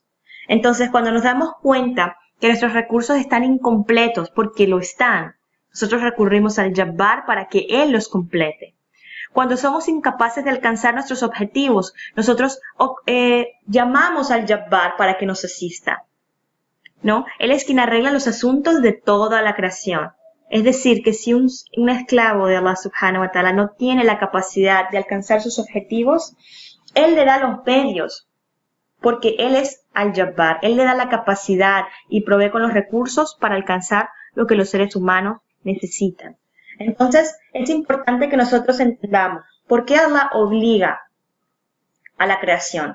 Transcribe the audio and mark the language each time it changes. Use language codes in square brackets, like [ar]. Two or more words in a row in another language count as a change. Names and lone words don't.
[es] Entonces, cuando nos damos cuenta que nuestros recursos están incompletos, porque lo están, nosotros recurrimos al Jabbar para que Él los complete. Cuando somos incapaces de alcanzar nuestros objetivos, nosotros llamamos al Jabbar para que nos asista, ¿no? Él es quien arregla los asuntos de toda la creación. Es decir, que si un esclavo de [ar] الله سبحانه وتعالى [es] no tiene la capacidad de alcanzar sus objetivos, Él le da los medios, porque Él es Al-Jabbar. Él le da la capacidad y provee con los recursos para alcanzar lo que los seres humanos necesitan. Entonces, es importante que nosotros entendamos por qué Allah obliga a la creación.